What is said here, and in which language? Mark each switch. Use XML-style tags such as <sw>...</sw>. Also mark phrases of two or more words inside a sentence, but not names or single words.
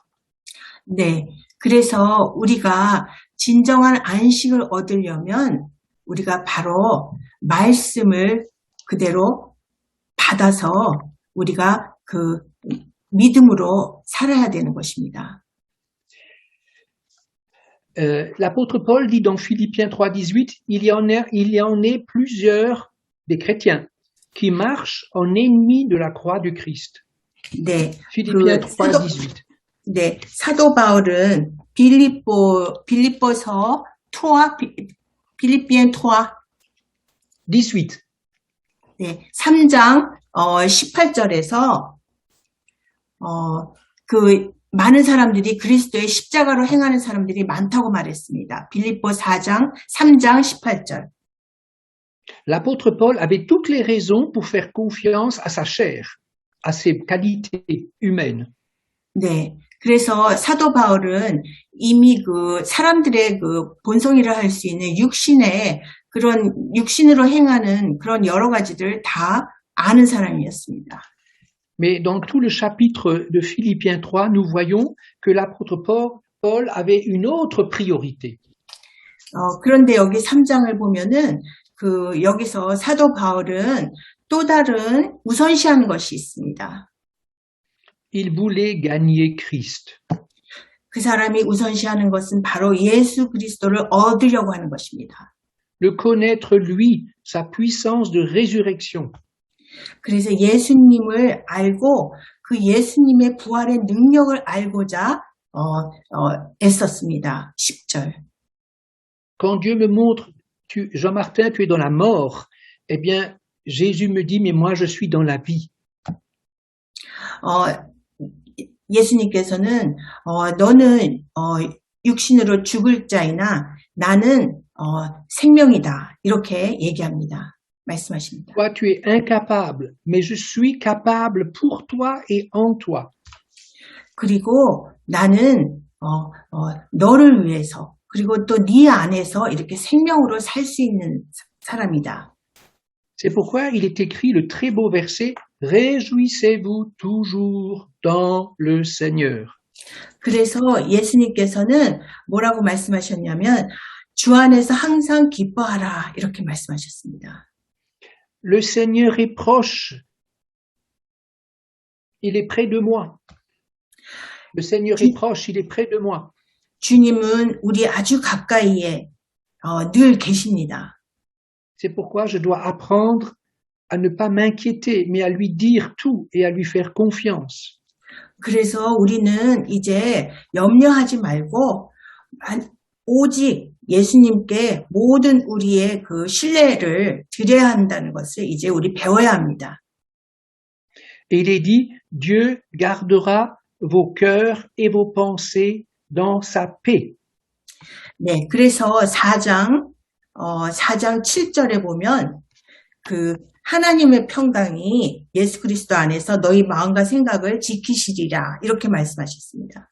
<ko>네, 그래서 우리가 진정한 안식을 얻으려면 우리가 바로 말씀을 그대로 받아서 우리가 그 믿음으로 살아야 되는 것입니다.</ko> <fr>L'apôtre Paul dit dans Philippiens 3,18, il y en est plusieurs des chrétiens qui marchent en ennemis de la croix du Christ.</fr> <ko>네,</ko> <fr>Philippiens 3,18.</fr> <ko>네, 사도 바울은 빌립보서 3, 필리피엔 3, 18. 네, 3장 18절에서 그 많은 사람들이 그리스도의 십자가로 행하는 사람들이 많다고 말했습니다. 빌립보 4장 3장 18절.</ko> <fr>L'apôtre Paul avait toutes les raisons pour faire confiance à sa chair, à ses qualités humaines.</fr> <ko>네. 그래서 사도 바울은 이미 그 사람들의 그 본성이라 할 수 있는 육신의 그런 육신으로 행하는 그런 여러 가지들 다 아는 사람이었습니다.</ko> <fr>Mais dans tout le chapitre de Philippiens 3, nous voyons que l'apôtre Paul avait une autre priorité.</fr> <ko>그런데 여기 3장을 보면은 그 여기서 사도 바울은 또 다른 우선시하는 것이 있습니다.</ko> <fr>Il voulait gagner Christ.</fr> <ko>그 사람이 우선시하는 것은 바로 예수 그리스도를 얻으려고 하는 것입니다.</ko> <fr>Le connaître lui, sa puissance de résurrection.</fr> <ko>그래서 예수님을 알고 그 예수님의 부활의 능력을 알고자 애썼습니다. 10절.</ko> <fr>Quand Dieu me montre, Jean-Martin, tu es dans la mort, eh bien, Jésus me dit, mais moi, je suis dans la vie.</fr> <ko>예수님께서는 너는 육신으로 죽을 자이나 나는 생명이다. 이렇게 얘기합니다. 말씀하십니다.</ko> <fr>Toi, tu es incapable, mais je suis capable pour toi et en toi.</fr> <ko>그리고 나는 너를 위해서 그리고 또 네 안에서 이렇게 생명으로 살 수 있는 사람이다.</ko> <fr>C'est pourquoi il est écrit le très beau verset, Réjouissez-vous toujours dans le Seigneur.</fr> <ko>그래서 예수님께서는 뭐라고 말씀하셨냐면 주 안에서 항상 기뻐하라 이렇게 말씀하셨습니다.</ko> <fr>Le Seigneur est proche. Il est près de moi. Le Seigneur est proche, il est près de moi.</fr> <ko>주님은 우리 아주 가까이에 늘 계십니다.</ko> <fr>C'est pourquoi je dois apprendre à ne pas m'inquiéter, mais à lui dire tout et à lui faire confiance.</fr> <ko>그래서 우리는 이제 염려하지 말고 오직 예수님께 모든 우리의 그 신뢰를 드려야 한다는 것을 이제 우리 배워야 합니다.</ko> <fr>Et il est dit, Dieu gardera vos cœurs et vos pensées dans sa paix.</fr> <ko>네, 그래서 4장 7절에 보면 그 하나님의 평강이 예수 그리스도 안에서 너희 마음과 생각을 지키시리라 이렇게 말씀하셨습니다.</ko>